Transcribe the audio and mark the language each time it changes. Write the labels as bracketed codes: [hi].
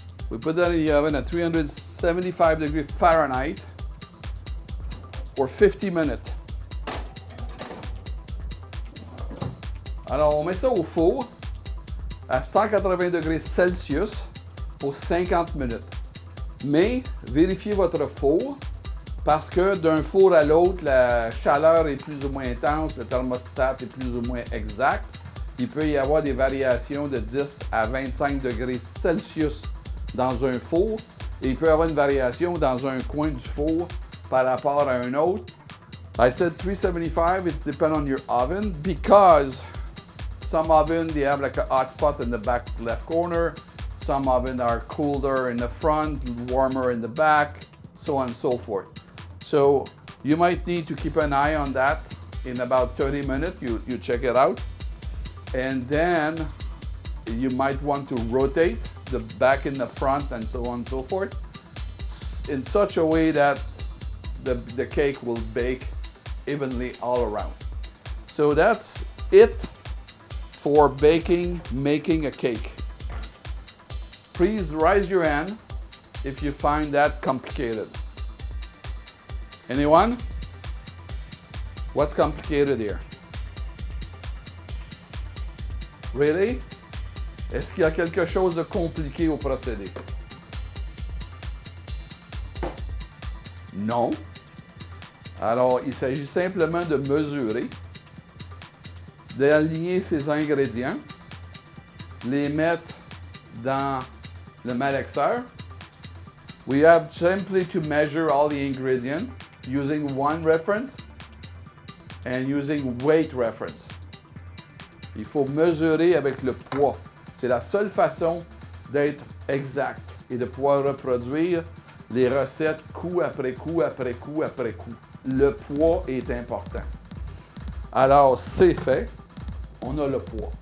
[en] We put that in the oven at 375 degrees Fahrenheit for 50 minutes. [fr] Alors, on met ça au four à 180 degrés Celsius pour 50 minutes. Mais vérifiez votre four parce que d'un four à l'autre, la chaleur est plus ou moins intense, le thermostat est plus ou moins exact. Il peut y avoir des variations de 10 à 25 degrés Celsius dans un four et il peut y avoir une variation dans un coin du four par rapport à un autre. [en] I said 375, it depends on your oven because some oven, they have like a hot spot in the back left corner. Some oven are cooler in the front, warmer in the back, so on and so forth. So you might need to keep an eye on that. In about 30 minutes, you check it out. And then you might want to rotate the back and the front and so on and so forth in such a way that the cake will bake evenly all around. So that's it for making a cake. Please raise your hand if you find that complicated. Anyone? What's complicated here? Really? [fr] Est-ce qu'il y a quelque chose de compliqué au procédé? Non. Alors, il s'agit simplement de mesurer, d'aligner ces ingrédients, les mettre dans le malaxeur. [en] We have simply to measure all the ingredients using one reference and using weight reference. [fr] Il faut mesurer avec le poids. C'est la seule façon d'être exact et de pouvoir reproduire les recettes coup après coup, après coup, après coup. Le poids est important. Alors, c'est fait. On a le poids.